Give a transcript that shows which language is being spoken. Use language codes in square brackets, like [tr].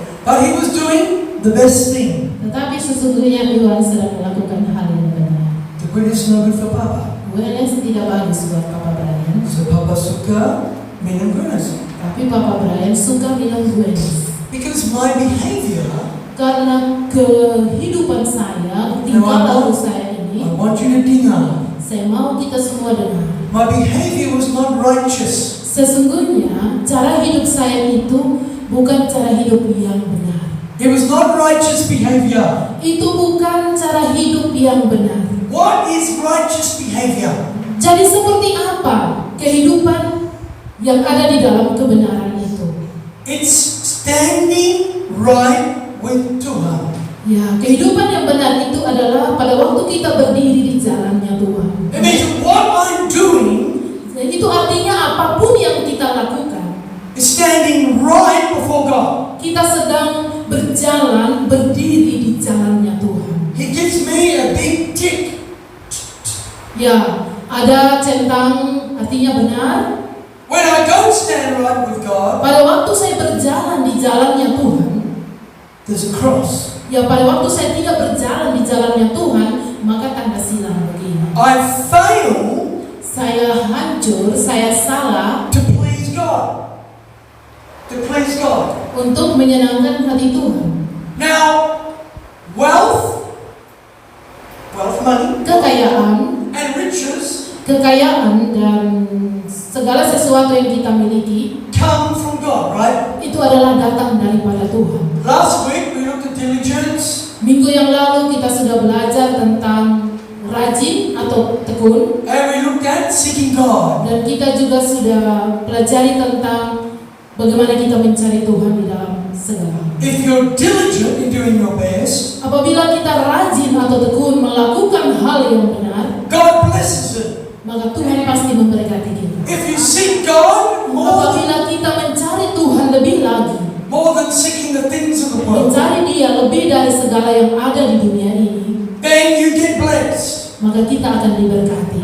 [en] But he was doing the best thing. [id] Tetapi sesungguhnya Iwan sedang melakukan hal yang benar. [en] The Guinness is no good for Papa. [id] Guinness tidak bagus buat Papa Brian. [en] So [id] Papa suka minum Guinness. Tapi Papa Brian suka minum Guinness. [en] Because my behavior, [id] Karena kehidupan saya, tingkah laku saya [en] I [id] ini, [en] want you to [id] dengar, saya mau kita semua dengar. [en] my behavior was not righteous. [id] Sesungguhnya cara hidup saya itu bukan cara hidup yang benar. [en] It was not righteous behavior. [id] Itu bukan cara hidup yang benar. [en] What is righteous behavior? [id] Jadi seperti apa kehidupan yang ada di dalam kebenaran itu? [en] It's standing right with Tuhan. [id] Ya, kehidupan yang benar itu adalah pada waktu kita berdiri di jalannya Tuhan. [en] It means what I'm doing [id] Dan itu artinya apapun yang kita lakukan, [en] is standing right before God. [id] kita sedang berjalan, berdiri di jalannya Tuhan. [en] He gives me a big tick. [id] Ya, ada centang artinya benar. [en] When I don't stand right with God, [id] Pada waktu saya berjalan di jalannya Tuhan, [en] there's a cross. [id] ya pada waktu saya tidak berjalan di jalannya Tuhan, maka tanda silang begini. [en] I fail [id] Saya hancur, saya salah [en] to please God. To please God. [id] untuk menyenangkan hati Tuhan. [en] Now, wealth, money, [id] Kekayaan, [en] and riches [id] kekayaan dan segala sesuatu yang kita miliki [en] come from God, right? [id] itu adalah datang daripada Tuhan. [en] Last week we looked at diligence, [id] Minggu yang lalu kita sudah belajar tentang rajin atau tekun, [en] and we looked at seeking God. [id] dan kita juga sudah pelajari tentang bagaimana kita mencari Tuhan di dalam segala. [en] If you're diligent in doing your best, [id] Apabila kita rajin atau tekun melakukan hal yang benar, [en] God blesses it. [id] maka Tuhan pasti memberkati kita. [en] If you seek God [id] Apabila kita mencari Tuhan lebih lagi, [en] more than seeking the things of the world, [id] mencari Dia lebih dari segala yang ada di dunia ini, [en] then you get blessed. [id] maka kita akan diberkati.